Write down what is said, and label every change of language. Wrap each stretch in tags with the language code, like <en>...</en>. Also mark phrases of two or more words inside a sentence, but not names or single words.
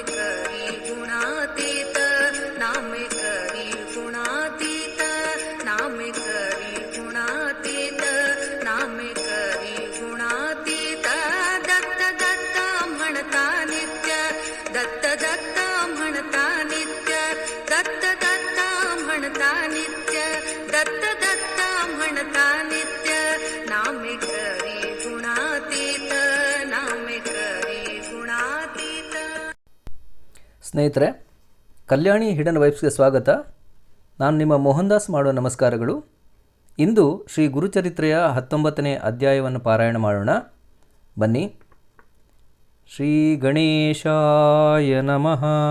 <mr>करी गुणातीत नामे करी गुणातीत नामे करी गुणातीत नामे करी गुणातीत दत्त दत्ता म्हणता नित्य दत्त दत्ता म्हणता नित्य दत्त दत्ता म्हणता नित्य दत्त दत्ता म्हणता नित्य नामे करी गुणातीत नामे करी गुणातीत.</mr> <kn>ಸ್ನೇಹಿತರೆ, ಕಲ್ಯಾಣಿ ಹಿಡನ್ ವೈಬ್ಸ್ಗೆ ಸ್ವಾಗತ. ನಾನು ನಿಮ್ಮ ಮೋಹನ್ ದಾಸ್ ಮಾಡುವ ನಮಸ್ಕಾರಗಳು. ಇಂದು ಶ್ರೀ ಗುರುಚರಿತ್ರೆಯ 19ನೇ ಅಧ್ಯಾಯವನ್ನು ಪಾರಾಯಣ ಮಾಡೋಣ.</kn> <sa>ಬನ್ನಿ. ಶ್ರೀ ಗಣೇಶಾಯ ನಮಃ.</sa>